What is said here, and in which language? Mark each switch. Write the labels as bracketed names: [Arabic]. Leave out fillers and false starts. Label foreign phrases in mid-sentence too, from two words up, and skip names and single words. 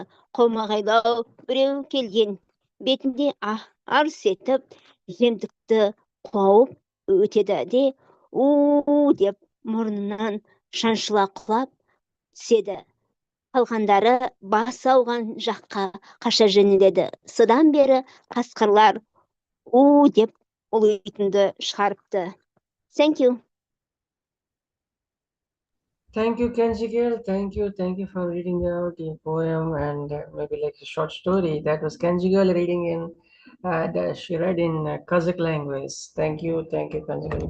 [Kazakh] Қомағайлау біреу келген бетінде арс етіп жемдікті қауып өтеді де у деп мұрнынан шаншыла құлап түседі. Қалғандары бас ауған жаққа қаша жөнеледі. Содан бері қасқырлар у деп ұлитынды шығарыпты. [English] Thank you. Thank you, Kenji girl. Thank you for reading out the poem and maybe like a short story. That was Kenji girl reading in. She read in Kazakh language. Thank you, Kenji girl.